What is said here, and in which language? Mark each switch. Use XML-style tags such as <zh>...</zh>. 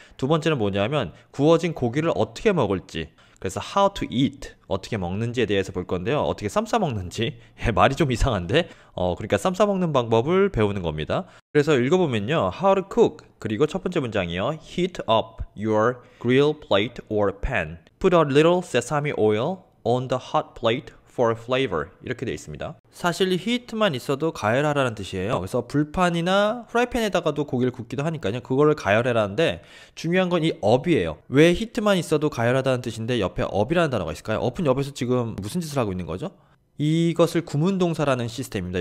<ko>두 번째는 뭐냐면 구워진 고기를 어떻게 먹을지. 그래서</ko> <en>how to eat,</en> <ko>어떻게 먹는지에 대해서 볼 건데요. 어떻게 쌈 싸 먹는지. 말이 좀 이상한데 그러니까 쌈 싸 먹는 방법을 배우는 겁니다. 그래서 읽어보면요.</ko> <en>how to cook,</en> <ko>그리고 첫 번째 문장이요.</ko> <en>heat up your grill plate or pan. put a little sesame oil on the hot plate for flavor,</en> <ko>이렇게 되어 있습니다. 사실 heat만 있어도 가열하라는 뜻이에요. 그래서 불판이나 프라이팬에다가도 고기를 굽기도 하니까요. 그거를 가열해라는데 중요한 건 이 up이에요. 왜 heat만 있어도 가열하다는 뜻인데 옆에 up이라는 단어가 있을까요? up은 옆에서 지금 무슨 짓을 하고 있는 거죠? 이것을 구문동사라는 시스템입니다.</ko>